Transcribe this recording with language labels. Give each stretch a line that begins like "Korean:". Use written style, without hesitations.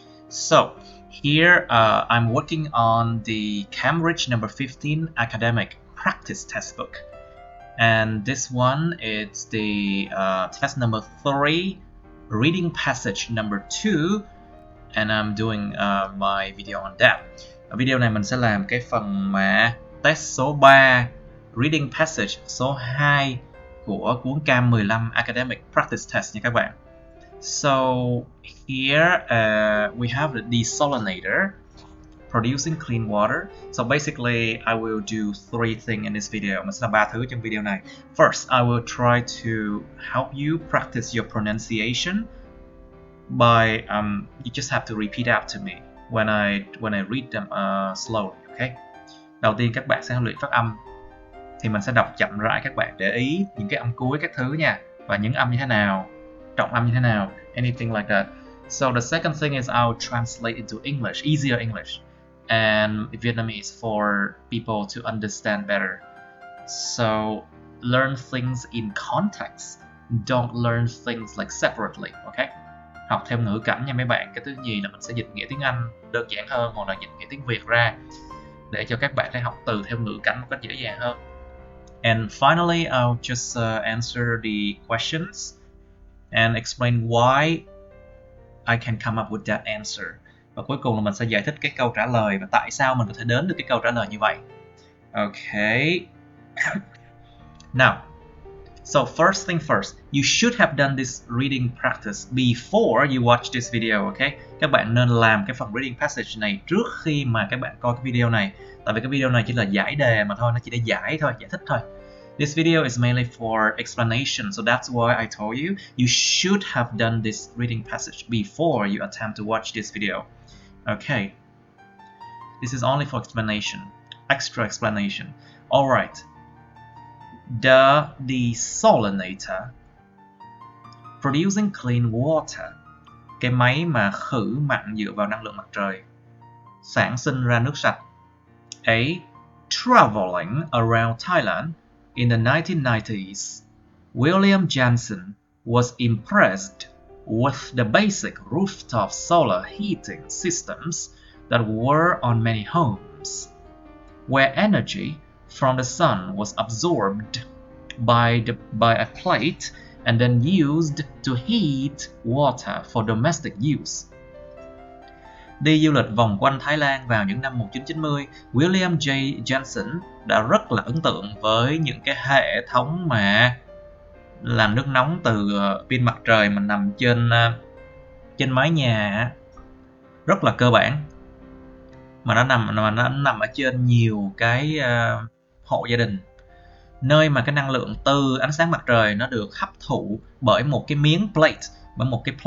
English: So, here I'm working on the Cambridge number 15 academic practice textbook. And this one is the test number 3, reading passage number 2. And I'm doing my video on that.
Vietnamese: Ở video này mình sẽ làm cái phần mà test số 3, reading passage số 2 của cuốn Cam 15 Academic Practice Test nha các bạn.
English: So here we have the desalinator producing clean water. So basically I will do 3 things in this video.
Vietnamese: Mình sẽ làm 3 thứ trong video này.
English: First, I will try to help you practice your pronunciation by you just have to repeat out to me when I read them slowly. Okay.
Vietnamese: Đầu tiên các bạn sẽ luyện phát âm. Thì mình sẽ đọc chậm rãi, các bạn để ý những cái âm cuối các thứ nha, và những âm như thế nào, trọng âm như thế nào,
English: anything like that. So the second thing is I'll translate into English, easier English, and Vietnamese for people to understand better. So learn things in context, don't learn things like separately, okay?
Vietnamese: Học theo ngữ cảnh nha mấy bạn. Cái thứ nhì là mình sẽ dịch nghĩa tiếng Anh đơn giản hơn, hoặc là dịch nghĩa tiếng Việt ra để cho các bạn thể học từ theo ngữ cảnh một cách dễ dàng hơn.
English: And finally, I'll just answer the questions and explain why I can come up with that answer.
Vietnamese: Và cuối cùng là mình sẽ giải thích cái câu trả lời và tại sao mình có thể đến được cái câu trả lời như vậy.
English: Okay. Now, so first thing first, you should have done this reading practice before you watch this video, okay?
Vietnamese: Các bạn nên làm cái phần reading passage này trước khi mà các bạn coi cái video này. Tại vì cái video này chỉ là giải đề mà thôi, nó chỉ để giải thôi, giải thích thôi.
English: This video is mainly for explanation, so that's why I told you you should have done this reading passage before you attempt to watch this video. Okay. This is only for explanation, extra explanation. Alright. The desalinator producing clean water,
Vietnamese: cái máy mà khử mặn dựa vào năng lượng mặt trời, sản sinh ra nước sạch.
English: A. Traveling around Thailand in the 1990s, William Jansen was impressed with the basic rooftop solar heating systems that were on many homes, where energy from the sun was absorbed by a plate and then used to heat water for domestic use.
Vietnamese: Đi du lịch vòng quanh Thái Lan vào những năm 1990, William J. Jansen đã rất là ấn tượng với những cái hệ thống mà làm nước nóng từ pin mặt trời mà nằm trên mái nhà, rất là cơ bản, mà nó nằm ở trên nhiều cái hộ gia đình, nơi mà cái năng lượng từ ánh sáng mặt trời nó được hấp thụ bởi một cái miếng plate, một